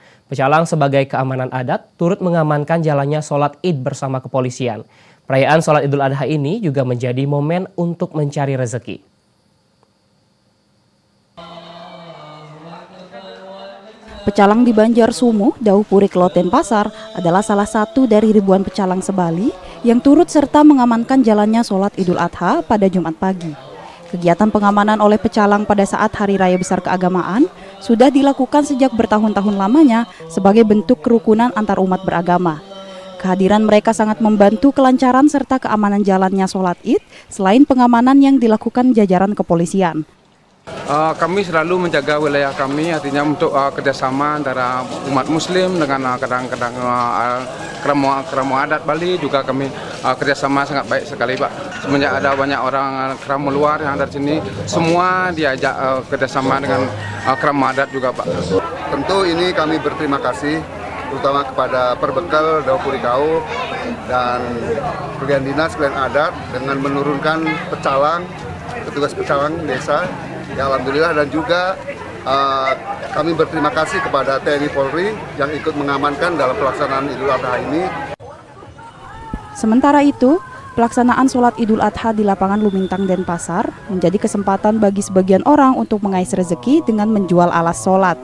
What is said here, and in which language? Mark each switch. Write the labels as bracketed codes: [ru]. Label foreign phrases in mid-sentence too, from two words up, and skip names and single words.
[id] Pecalang sebagai keamanan adat turut mengamankan jalannya sholat Id bersama kepolisian. Perayaan sholat Idul Adha ini juga menjadi momen untuk mencari rezeki. Pecalang di Banjar Sumuh, Dauh Purik Loten Pasar adalah salah satu dari ribuan pecalang se-Bali yang turut serta mengamankan jalannya sholat Idul Adha pada Jumat pagi. Kegiatan pengamanan oleh pecalang pada saat Hari Raya Besar Keagamaan sudah dilakukan sejak bertahun-tahun lamanya sebagai bentuk kerukunan antar umat beragama. Kehadiran mereka sangat membantu kelancaran serta keamanan jalannya sholat Id selain pengamanan yang dilakukan jajaran kepolisian. Kami selalu menjaga wilayah kami, artinya untuk kerjasama antara umat Muslim dengan kadang-kadang keramu adat Bali juga kami kerjasama sangat baik sekali, Pak. Semenjak ada banyak orang keramu luar yang ada di sini, semua diajak kerjasama dengan keramu adat juga, Pak. Tentu ini kami berterima kasih terutama kepada Perbekal Dauh Purikau dan bagian dinas kalian adat dengan menurunkan pecalang, petugas pecalang desa. Ya, alhamdulillah, dan juga kami berterima kasih kepada TNI Polri yang ikut mengamankan dalam pelaksanaan Idul Adha ini. Sementara itu, pelaksanaan sholat Idul Adha di lapangan Lumintang Denpasar menjadi kesempatan bagi sebagian orang untuk mengais rezeki dengan menjual alas sholat.